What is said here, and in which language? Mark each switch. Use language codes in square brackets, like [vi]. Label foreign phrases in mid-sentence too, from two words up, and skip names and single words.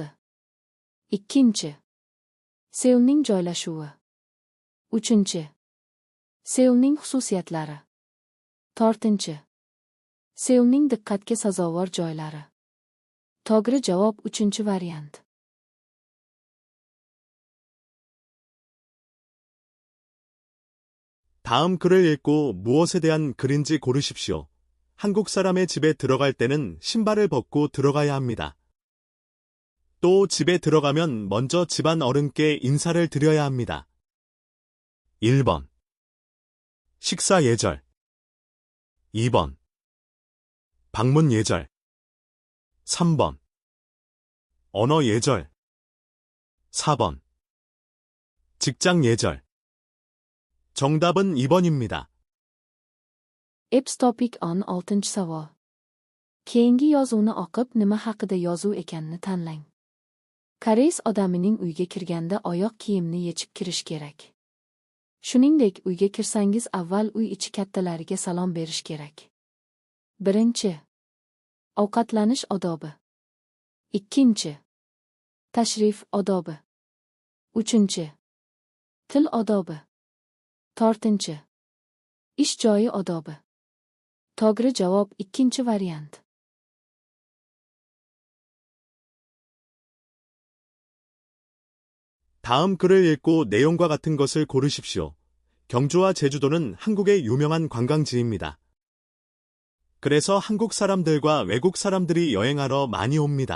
[uz] 2. Seulning joylashuvi. 3. Seulning xususiyatlari. 4. Seulning diqqatga sazovor joylari. To'g'ri javob 3-variant. [ko] 다음 글을 읽고 무엇에 대한 글인지 고르십시오. 한국 사람의 집에 들어갈 때는 신발을 벗고 들어가야 합니다. 또 집에 들어가면 먼저 집안 어른께 인사를 드려야 합니다. 1번. 식사 예절. 2번. 방문 예절. 3번. 언어 예절. 4번. 직장 예절. 정답은 2번입니다. [en] Epps topic [uz] on 6-savol. Keyingi yozuvni o'qib nima haqida yozuv ekanini tanlang. Koreys odamining uyga kirganda oyoq kiyimni yechib kirish kerak. Shuningdek, uyga kirsangiz avval uy ichi kattalariga salom berish kerak. 1. Ovqatlanish odobi. 2. Tashrif odobi. 3. Til odobi. 4. Ish joyi odobi. To'g'ri javob 2-variant. [ko] 다음 글을 읽고 내용과 같은 것을 고르십시오. 경주와 제주도는 한국의 유명한 관광지입니다. 그래서 한국 사람들과 외국 사람들이 여행하러 많이 옵니다.